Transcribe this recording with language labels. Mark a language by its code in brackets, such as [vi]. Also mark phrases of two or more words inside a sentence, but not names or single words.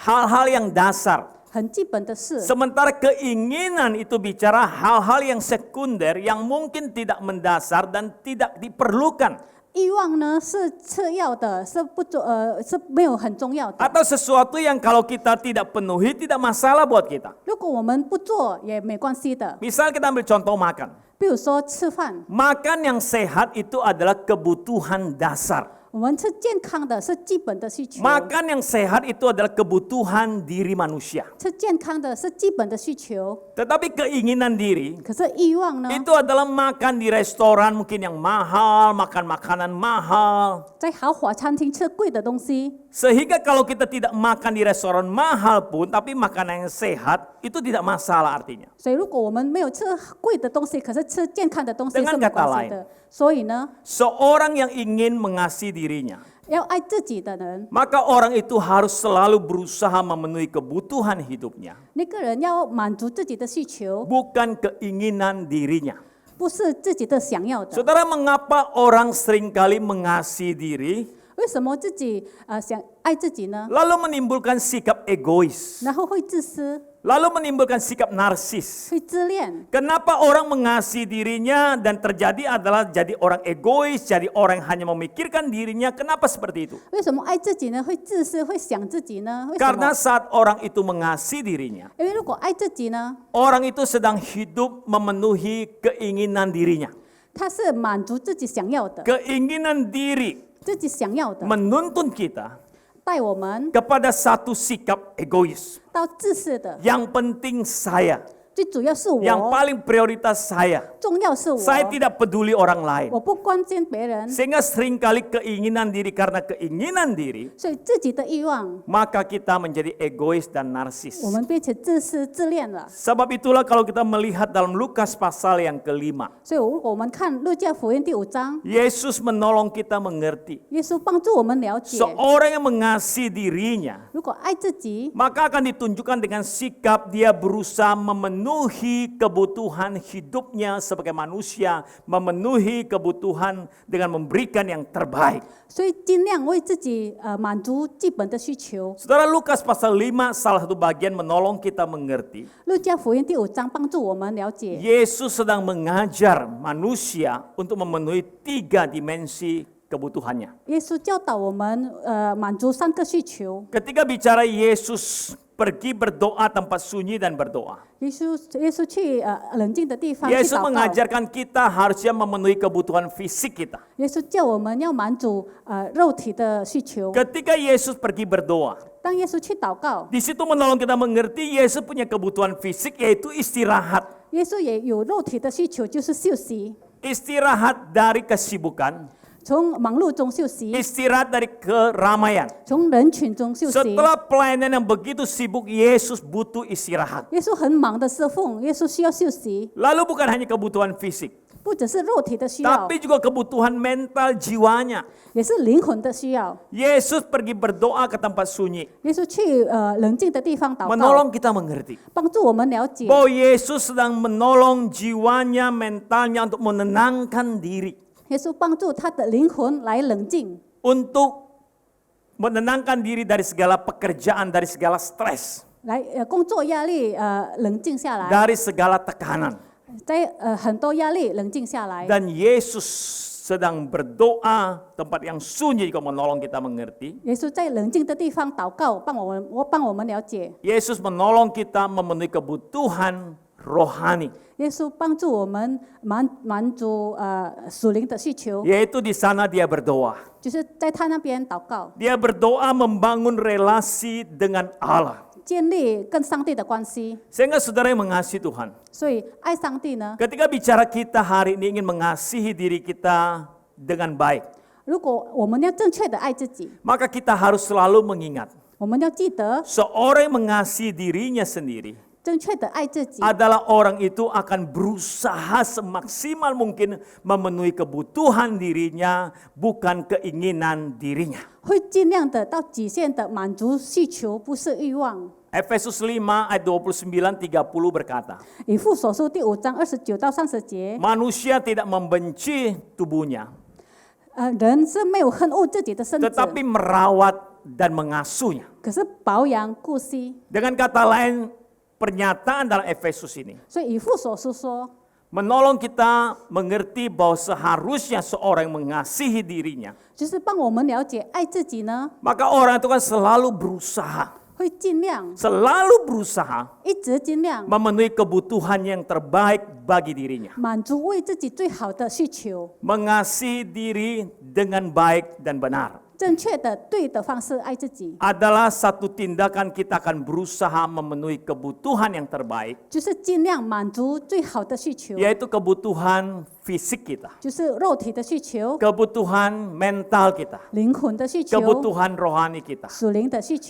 [id] hal-hal yang dasar. [zh] 很基本的事。 [id] Sementara keinginan itu bicara hal-hal yang sekunder yang mungkin tidak mendasar dan tidak diperlukan. [zh] 欲望呢是次要的，是是没有很重要的。 [id] Atau sesuatu yang kalau kita tidak penuhi tidak masalah buat kita. [zh] 如果我们不做也没关系的。 [id] Misal kita ambil contoh makan. [zh] 比如说吃饭， [id] Makan yang sehat itu adalah kebutuhan dasar. [zh] 我们吃健康的是基本的需求， [id] Makan yang sehat itu adalah kebutuhan diri manusia. [zh] 吃健康的是基本的需求。 [id] Tetapi keinginan diri [zh] 可是欲望呢， [id] itu adalah makan di restoran mungkin yang mahal, makan makanan mahal. [zh] 在豪华餐厅吃贵的东西， [id] Sehingga kalau kita tidak makan di restoran mahal pun, tapi makanan yang sehat, itu tidak masalah artinya. [zh] 所以如果我们没有吃贵的东西，可是吃健康的东西 [id] Dengan [zh] 是没 [id] kata [zh] 关系的。所以呢， [id] Seorang yang ingin mengasihi dirinya, [zh] 要爱自己的人， [id] maka orang itu harus selalu berusaha memenuhi kebutuhan hidupnya, [zh] 那个人要满足自己的需求， [id] bukan keinginan dirinya. [zh] 不是自己的想要的。 [id] Saudara, mengapa orang seringkali mengasihi diri, [zh] 为什么自己想爱自己呢？ [id] lalu menimbulkan sikap egois, [zh] 然后会自私， [id] lalu menimbulkan sikap narsis? [zh] 会自恋。 [id] Kenapa orang mengasihi dirinya dan terjadi adalah jadi orang egois, jadi orang yang hanya memikirkan dirinya? Kenapa seperti itu? [zh] 为什么爱自己呢？会自私，会想自己呢？为什 [id] Karena [zh] 么？ [id] saat orang itu mengasihi dirinya, [zh] 因为如果爱自己呢， [id] orang itu sedang hidup memenuhi keinginan dirinya. [zh] 他是满足自己想要的， [id] Keinginan diri [zh] 自己想要的， [id] menuntun kita [zh] 带我们 [id] kepada satu sikap egois. [zh] 到自私的。 [id] Yang penting saya, [zh] 最主要是 [id] yang [zh] 我， [id] paling prioritas saya. [zh] 重要是我， [id] Saya tidak peduli orang lain. [zh] 我不关心别人， [id] Sehingga seringkali keinginan diri, karena keinginan diri, [zh] 所以自己的欲望， [id] maka kita menjadi egois dan narsis. [zh] 我们变成自私自恋了。 [id] Sebab itulah kalau kita melihat dalam Lukas pasal yang kelima, [zh] 所以如果我们看路加福音第5章， [id] Yesus menolong kita mengerti. [zh] 耶稣帮助我们了解， [id] Seorang yang mengasihi dirinya, [zh] 如果爱自己， [id] maka akan ditunjukkan dengan sikap dia berusaha memenuhi kebutuhan hidupnya sebagai manusia, memenuhi kebutuhan dengan memberikan yang terbaik. [zh] 所以尽量为自己满足基本的需求。 [id] Saudara, Lukas pasal 5 salah satu bagian menolong kita mengerti. [zh] 路加福音第5章帮助我们了解， [id] Yesus sedang mengajar manusia untuk memenuhi 3 dimensi kebutuhannya. [zh] 耶稣教导我们满足3个需求。 [id] Ketika bicara Yesus pergi berdoa tempat sunyi dan berdoa. [zh] 耶稣去冷静的地方去 [id] Yesus [zh] 祷告。 [id] mengajarkan kita harusnya memenuhi kebutuhan fisik kita. [zh] 耶稣叫我们要满足肉体的需求。 [id] Ketika Yesus pergi berdoa, [zh] 当耶稣去祷告， [id] di situ menolong kita mengerti Yesus punya kebutuhan fisik yaitu istirahat. [zh] 耶稣也有肉体的需求，就是休息， [id] Istirahat dari kesibukan, [zh] 从忙碌中休息， [id] istirahat dari keramaian. [zh] 从人群中休息。 [id] Setelah pelayanan yang begitu sibuk, Yesus butuh istirahat. [zh] 耶稣很忙的侍奉，耶稣需要休息， [id] Lalu bukan hanya kebutuhan fisik, [zh] 不不只是肉体的需要， [id] tapi juga kebutuhan mental jiwanya. [zh] 也是灵魂的需要。 [id] Yesus pergi berdoa ke tempat sunyi, [zh] 耶稣去冷静的地方祷告， [id] menolong kita mengerti [zh] 帮助我们了解， [id] bahwa Yesus sedang menolong jiwanya, mentalnya untuk menenangkan diri, [zh] 耶稣帮助他的灵魂来冷静， [id] untuk menenangkan diri dari segala pekerjaan, dari segala stres, [zh] 来工作压力冷静下来， [id] dari segala tekanan. [zh] 在很多压力冷静下来。 [id] Dan Yesus sedang berdoa tempat yang sunyi juga menolong kita mengerti. [zh] 耶稣在冷静的地方祷告，帮我们了解。 [id] Yesus menolong kita memenuhi kebutuhan rohani, [zh] 耶稣帮助我们满足属灵的需求， [id] yaitu di sana dia berdoa. [zh] 就是在他那边祷告， [id] Dia berdoa membangun relasi dengan Allah. [zh] 建立跟上帝的关系。 [id] Sehingga saudara yang mengasihi Tuhan, [zh] 所以爱上帝呢， [id] ketika bicara kita hari ini ingin mengasihi diri kita dengan baik, [zh] 如果我们要正确的爱自己， [id] maka kita harus selalu mengingat [zh] 我们要记得 [id] seorang yang mengasihi dirinya sendiri [zh] 正确的爱自己， [id] adalah orang itu akan berusaha semaksimal mungkin memenuhi kebutuhan dirinya, bukan keinginan dirinya. [zh] 会尽量的到极限的满足需求，不是欲望。 [id] Efesus 5 ayat 29-30 berkata, [zh] 以弗所书第5章29到30节， [id] manusia tidak membenci tubuhnya, [zh] 人是没有恨恶自己的身子， [id] tetapi merawat dan mengasuhnya. [zh] 可是保养顾惜。 [id] Dengan kata lain, pernyataan dalam Efesus ini [zh] 所以以弗所书说， [id] menolong kita mengerti bahwa seharusnya seorang yang mengasihi dirinya, [zh] 就是帮我们了解爱自己呢， [id] maka orang itu kan selalu berusaha, [zh] 会尽量 [id] selalu berusaha [zh] 一直尽量 [id] memenuhi kebutuhan yang terbaik bagi dirinya. [zh] 满足为自己最好的需求， [id] Mengasihi diri dengan baik dan benar [zh] 正确的对的方式爱自己， [id] adalah satu tindakan kita akan berusaha memenuhi kebutuhan yang terbaik, [zh] 就是尽量满足最好的需求， [id] yaitu kebutuhan fisik kita, [zh] 就是肉体的需求、 [id] kebutuhan mental kita, [zh] 灵魂的需求、 [id] kebutuhan rohani kita. [zh] 属灵的需求，